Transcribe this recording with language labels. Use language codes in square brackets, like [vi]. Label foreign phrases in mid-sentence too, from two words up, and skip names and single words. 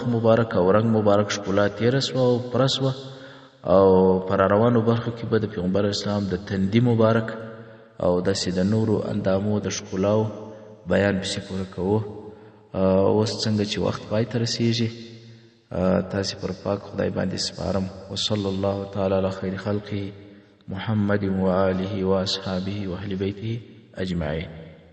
[ps] مبارک او رنګ مبارک ښکلا تېره سوه او پوره سوه او پر روانو برخو کې به د پیغمبر اسلام د تندي مبارک او داسې د نورو اندامو د ښکلاو بیان پسې پوره کوو اوس څنګه چې وخت پای ته رسیږي تاسې پر پاک خدای باندې سپارم [ar] وصلی الله تعالی علی خیر خلقه محمد و آله و اصحابه و اهل بیته اجمعین